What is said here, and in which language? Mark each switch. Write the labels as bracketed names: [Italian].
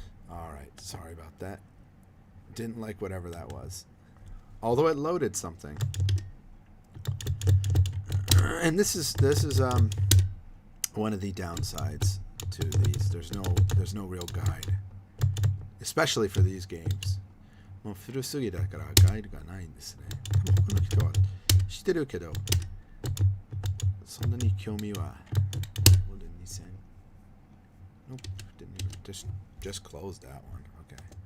[English] Alright, sorry about that. Didn't like whatever that was. Although it loaded something. And this is one of the downsides to these. There's no real guide. Especially for these games. [Japanese] もう古すぎだからガイドがないんですね。多分この人は知ってるけど、そんなに興味は。 [English] Nope, didn't even just close that one. Okay.